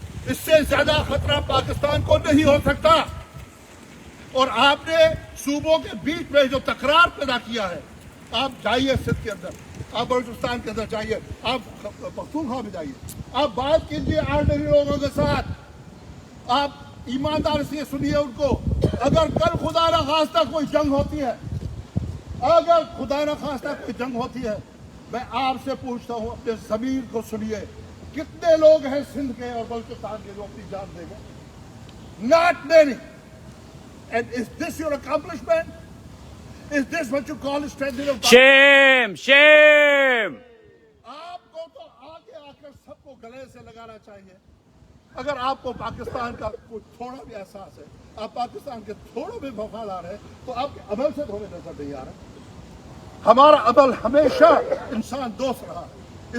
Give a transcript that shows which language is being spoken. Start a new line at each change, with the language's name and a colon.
Hindi: इससे ज्यादा खतरा पाकिस्तान को नहीं हो सकता। और आपने सूबों के बीच में जो तकरार पैदा किया है, आप जाइए सिंध के अंदर, आप बलूचिस्तान के अंदर जाइए, आप पख्तूनख्वा में जाइए, आप बात कीजिए आर्डनरी लोगों के साथ, आप ईमानदारी से सुनिए उनको। अगर कल खुदा न खास्ता कोई जंग होती है, अगर खुदा न खास्ता कोई जंग होती है, मैं आपसे पूछता हूं, अपने ज़मीर को सुनिए, कितने लोग हैं सिंध के और बलूचिस्तान के जो अपनी जान देंगे?
English: Not many. And is this your accomplishment? Is this what you call a strengthening of Shame! Shame!
Hindi: आपको तो आगे आकर सबको गले से लगाना चाहिए। अगर आपको पाकिस्तान का कोई थोड़ा भी एहसास है, आप पाकिस्तान के थोड़ा भी वफादार है, तो आपके अमल से थोड़े नजर नहीं आ रहा। हमारा अमल हमेशा इंसान दोस्त रहा है।